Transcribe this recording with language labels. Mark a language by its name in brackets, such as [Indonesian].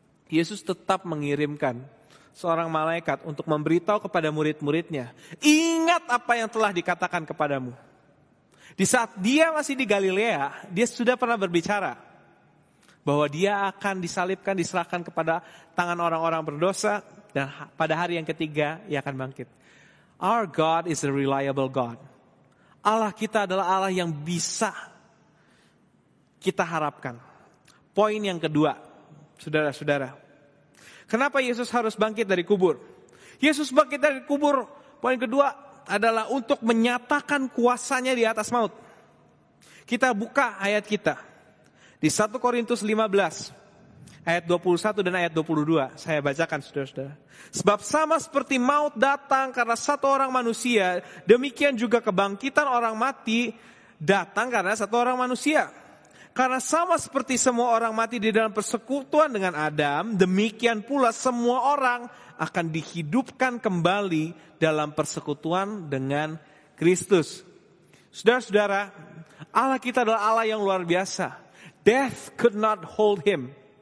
[Indonesian] Yesus tetap mengirimkan seorang malaikat untuk memberitahu kepada murid-muridnya. Ingat apa yang telah dikatakan kepadamu. Di saat dia masih di Galilea, dia sudah pernah berbicara bahwa dia akan disalibkan, diserahkan kepada tangan orang-orang berdosa, dan pada hari yang ketiga ia akan bangkit. [English] Our God is a reliable God. [Indonesian] Allah kita adalah Allah yang bisa kita harapkan. Poin yang kedua, saudara-saudara. Kenapa Yesus harus bangkit dari kubur? Yesus bangkit dari kubur, poin kedua adalah untuk menyatakan kuasanya di atas maut. Kita buka ayat kita. Di 1 Korintus 15, ayat 21 dan ayat 22. Saya bacakan saudara-saudara. Sebab sama seperti maut datang karena satu orang manusia, demikian juga kebangkitan orang mati datang karena satu orang manusia. Karena sama seperti semua orang mati di dalam persekutuan dengan Adam, demikian pula semua orang akan dihidupkan kembali dalam persekutuan dengan Kristus. Saudara-saudara, Allah kita adalah Allah yang luar biasa. [English] Death could not hold him.